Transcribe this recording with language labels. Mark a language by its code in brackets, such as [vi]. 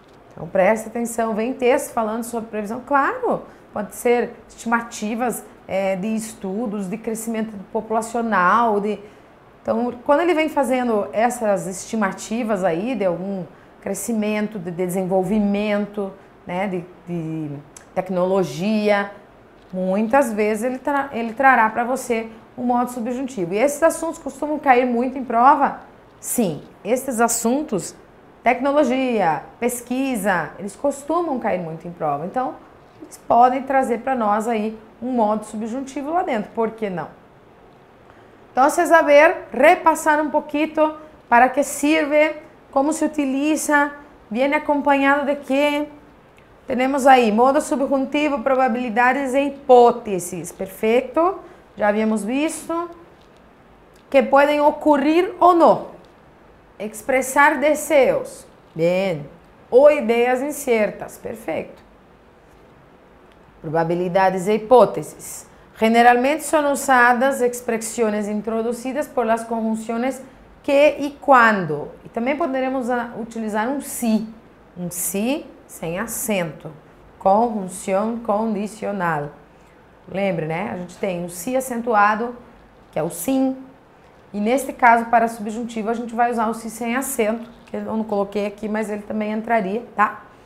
[pt] Então, preste atenção. Vem texto falando sobre previsão. Claro, pode ser estimativas de estudos, de crescimento populacional, Então, quando ele vem fazendo essas estimativas aí de algum crescimento, de desenvolvimento, né, de tecnologia, muitas vezes ele trará para você um modo subjuntivo. E esses assuntos costumam cair muito em prova? Sim, esses assuntos, tecnologia, pesquisa, eles costumam cair muito em prova. Então, eles podem trazer para nós aí um modo subjuntivo lá dentro, ¿por que não? [es] Entonces, a ver, repasar un poquito para qué sirve, cómo se utiliza, viene acompañado de qué. Tenemos ahí modo subjuntivo, probabilidades e hipótesis, perfecto, ya habíamos visto, que pueden ocurrir o no, expresar deseos, bien, o ideas inciertas, perfecto. Probabilidades e hipótesis. Generalmente son usadas expresiones introducidas por las conjunciones que y cuando. [pt] E também poderemos utilizar um si sem acento, conjunção condicional. Lembre, né? A gente tem um si acentuado, que é o sim, e neste caso, para subjuntivo, a gente vai usar o si sem acento, que eu não coloquei aqui, mas ele também entraria, tá?